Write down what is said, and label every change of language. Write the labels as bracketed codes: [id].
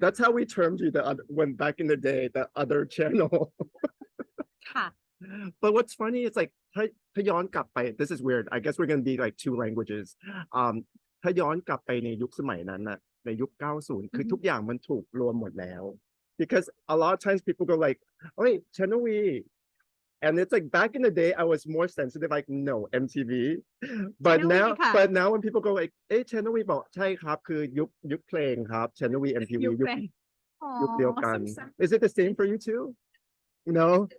[en] That's how we termed you when back in the day, the other channel. But what's funny is like [th] ถ้าย้อนกลับไป [en] this is weird. I guess we're going to be like two languages. [th] ถ้าย้อนกลับไปในยุคสมัยนั้นน่ะในยุค90คือทุกอย่างมันถูกรวมหมดแล้ว [en] because a lot of times people go like, oh wait, channel V. And it's like back in the day I was more sensitive like no MTV. But now when people go like, hey channel V [th] บอกใช่ครับคือยุคเพลงครับ [en] channel V MTV [th] ยุคเดียวกัน [en] Is it the same for you too? No?